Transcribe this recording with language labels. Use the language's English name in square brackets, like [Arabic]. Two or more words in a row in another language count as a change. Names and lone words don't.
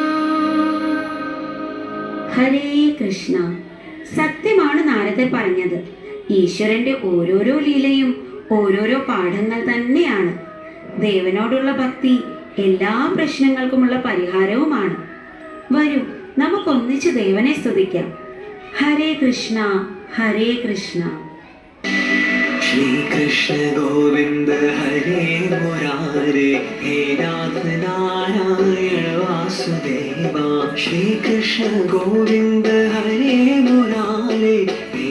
[Malayalam] ഹരേ കൃഷ്ണ. സത്യമാണ് നാരദർ പറഞ്ഞത്. ഈശ്വരന്റെ ഓരോരോ ലീലയും ഓരോരോ പാഠങ്ങൾ തന്നെയാണ്. ദേവനോടുള്ള ഭക്തി എല്ലാ പ്രശ്നങ്ങൾക്കുമുള്ള പരിഹാരവുമാണ്. വരൂ, നമുക്കൊന്നിച്ച് ദേവനെ സ്തുതിക്കാം. ഹരേ കൃഷ്ണ, ഹരേ കൃഷ്ണ. [Sanskrit] श्री कृष्ण गोविंद हरे मुरारे, हे नाथ नारायण वासुदेवा. श्री कृष्ण गोविंद हरे मुरारे,